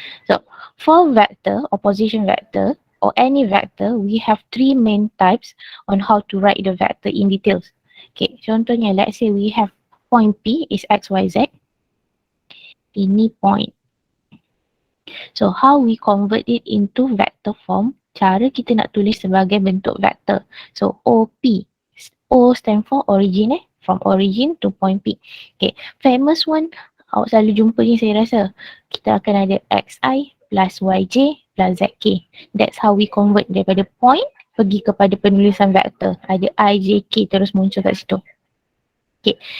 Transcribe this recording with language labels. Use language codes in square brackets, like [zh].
[en] So, for vector or position vector, or any vector, we have 3 main types on how to write the vector in details. Okay, contohnya, let's say we have point P is x, y, z. [ms] Ini point. [en] So, how we convert it into vector form? [ms] Cara kita nak tulis sebagai bentuk vector. [en] So, OP. O stand for origin from origin to point P. [ms] Okay, [en] famous one, [ms] awak selalu jumpa ni saya rasa. Kita akan ada xi plus yj plus zk. [en] That's how we convert [ms] daripada point pergi kepada penulisan vektor. Ada ijk terus muncul kat situ. Okay.